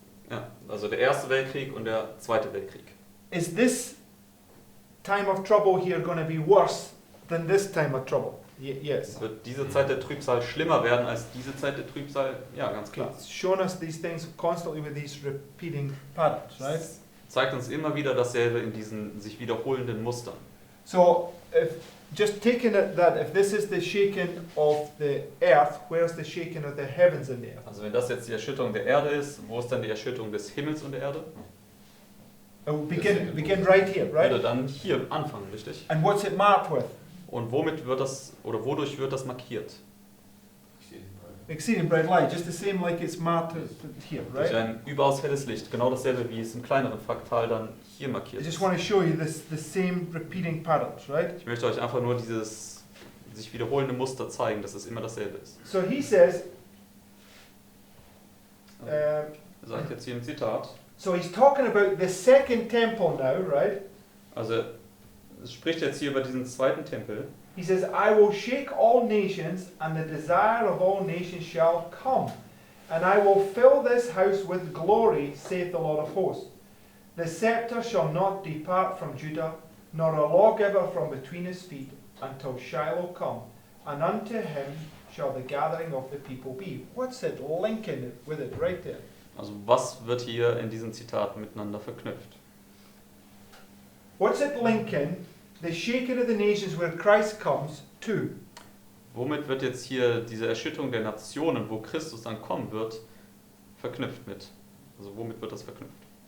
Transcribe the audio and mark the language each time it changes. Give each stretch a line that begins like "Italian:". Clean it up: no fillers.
German: Ja, also der Erste Weltkrieg und der Zweite Weltkrieg.
English: Is this time of trouble here going to be worse than this time of trouble? Yes.
German: Wird diese Zeit der Trübsal schlimmer werden als diese Zeit der Trübsal? Ja, ganz klar.
English: It's shown us these things constantly with these repeating patterns, right?
German: Es zeigt uns immer wieder dasselbe in diesen sich wiederholenden Mustern.
English: So, if just taking it that if this is the shaking of the earth, where's the shaking of the heavens and the earth?
German: Also wenn das jetzt die Erschütterung der Erde ist, wo ist dann die Erschütterung des Himmels und der Erde?
English: Begin right here,
German: Würde
English: right?
German: dann hier anfangen, richtig?
English: And what's it marked with?
German: Und womit wird das oder wodurch wird das markiert?
English: Exceeding bright light, just the same like it's marked here,
German: Durch
English: right?
German: ein überaus helles Licht, genau dasselbe wie es im kleineren Fraktal dann hier
English: I
German: markiert
English: just
German: ist.
English: want to show you the same repeating patterns, right?
German: Ich möchte euch einfach nur dieses sich wiederholende Muster zeigen, dass es immer dasselbe ist.
English: So he says,
German: Er sagt jetzt hier im Zitat,
English: so he's talking about the second temple now, right?
German: also es spricht jetzt hier über diesen zweiten Tempel.
English: He says, I will shake all nations, and the desire of all nations shall come. And I will fill this house with glory, saith the Lord of hosts. The scepter shall not depart from Judah, nor a lawgiver from between his feet, until Shiloh come. And unto him shall the gathering of the people be. What's it linking with it right there?
German: Also was wird hier in diesem Zitat miteinander verknüpft?
English: What's it linking the shaking of the nations where Christ comes to?
German: Womit wird jetzt hier diese Erschütterung der Nationen, wo Christus dann kommen wird, verknüpft mit? Also womit wird das verknüpft?